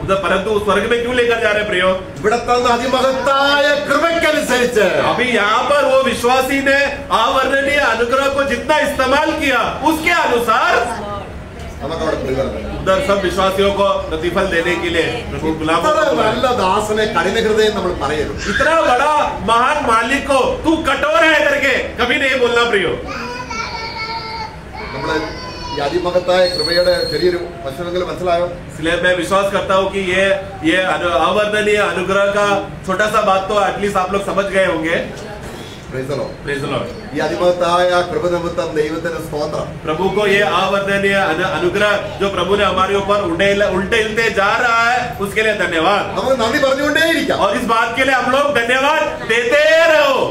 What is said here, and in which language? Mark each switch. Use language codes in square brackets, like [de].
[hi] उधर परंतु स्वर्ग में क्यों लेकर जा रहे प्रियो? [ml] ഇവിടെ തന്ന അതിമഹത്തായ കൃപയ്ക്കനുസരിച്ച് [hi] अभी यहाँ पर वो विश्वासी ने अवर्णनीय अनुग्रह को जितना इस्तेमाल किया, उसके अनुसार [ml] നമുക്ക് അവിടെ പ്രതിഫലം തരാം. [hi] उधर सब विश्वासियों को प्रतिफल देने के लिए प्रभु गुलामों [ml] ഇത്ര [hi] को [ml] നല്ല ദാസനെ കഠിന ഹൃദയം നമ്മൾ പറയരുത്. [hi] इतना बड़ा महान मालिक को तू कठोर है करके कभी नहीं बोलना प्रियो. [ml] നമ്മള് ഈ അതിമഹത്തായ കൃപയുടെ ചെറിയൊരു വശമെങ്കിലും മനസ്സിലായോ? [hi] इसलिए मैं विश्वास करता हूँ कि ये अवर्णनीय अनुग्रह का छोटा सा बात तो एटलीस्ट आप लोग समझ गए होंगे. [en] Praise the Lord. Praise the Lord. [ml] ഈ അതിമഹത്തായ കൃപ നിമിത്തം ദൈവത്തിന് സ്തോത്രം. [hi] प्रभु को ये अवर्णनीय अनुग्रह जो प्रभु ने हमारे ऊपर उल्टे जा रहा है, उसके लिए धन्यवाद. [ml] നമുക്ക് നന്ദി പറഞ്ഞുകൊണ്ടേയിരിക്കാം. [hi] और इस बात के लिए हम लोग धन्यवाद देते रहो.